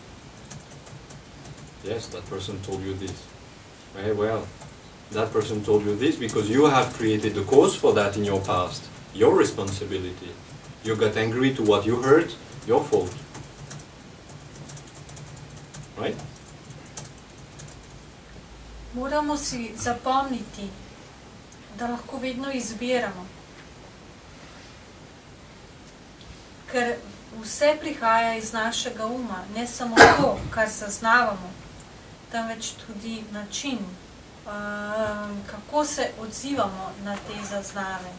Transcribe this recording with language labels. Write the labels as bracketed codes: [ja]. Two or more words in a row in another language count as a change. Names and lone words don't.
[en] Yes, that person told you this. Very well. That person told you this because you have created the cause for that in your past. Your responsibility. You got angry to what you heard, your fault. Right? [sl] Moramo si zapomniti, da lahko vedno izbiramo. Ker vse prihaja iz našega uma, ne samo to, kar zaznavamo, temveč tudi način, kako se odzivamo na te zaznave.